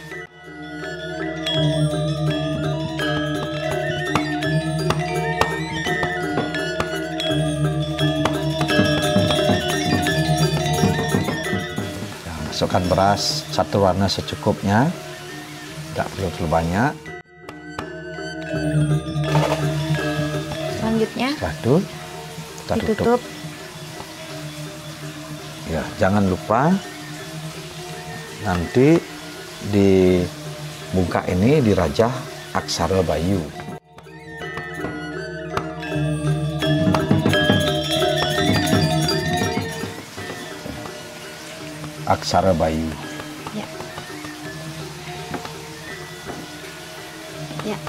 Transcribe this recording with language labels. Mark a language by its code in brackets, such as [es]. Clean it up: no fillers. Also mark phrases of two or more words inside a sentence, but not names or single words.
[id] Nah, masukkan beras satu warna secukupnya, tidak perlu terlalu banyak. Selanjutnya setelah itu kita tutup. Ya, jangan lupa nanti di bungka ini dirajah aksara Bayu. Aksara Bayu. Ya. Ya.